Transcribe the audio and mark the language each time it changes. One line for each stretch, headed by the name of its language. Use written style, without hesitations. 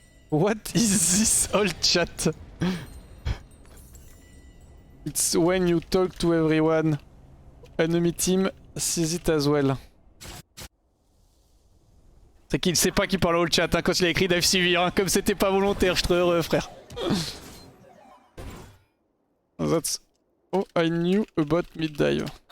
English: What is this old chat? It's when you talk to everyone. Enemy team sees it as well.
French: C'est qu'il sait pas qu'il parle au chat hein, quand il a écrit Dive Sivir, hein, comme c'était pas volontaire, je suis trop heureux frère.
English: That's all I knew about mid dive.